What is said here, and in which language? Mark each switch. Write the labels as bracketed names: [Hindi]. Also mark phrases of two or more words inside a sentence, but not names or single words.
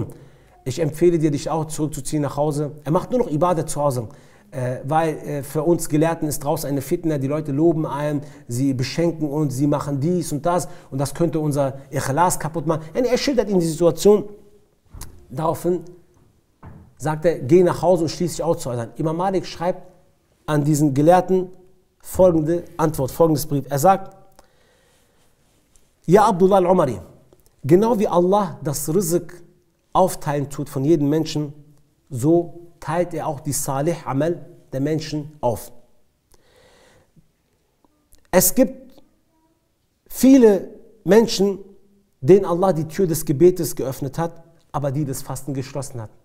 [German] Ich empfehle dir, dich auch zurückzuziehen nach Hause. Er macht nur noch Ibadat zu Hause, weil für uns Gelehrten ist draußen eine Fitna, die Leute loben einen, sie beschenken uns, sie machen dies und das könnte unser Ikhlas kaputt machen. Er schildert ihm die Situation. Daraufhin sagt er, geh nach Hause und schließ dich aus zu Hause. Imam Malik schreibt an diesen Gelehrten folgende Antwort, folgendes Brief. Er sagt, ja Abdullah al-Umari, genau wie Allah das Rizq aufteilen tut von jedem Menschen, so teilt er auch die Salih-Amal der Menschen auf. Es gibt viele Menschen, denen Allah die Tür des Gebetes geöffnet hat, aber die das Fasten geschlossen hat.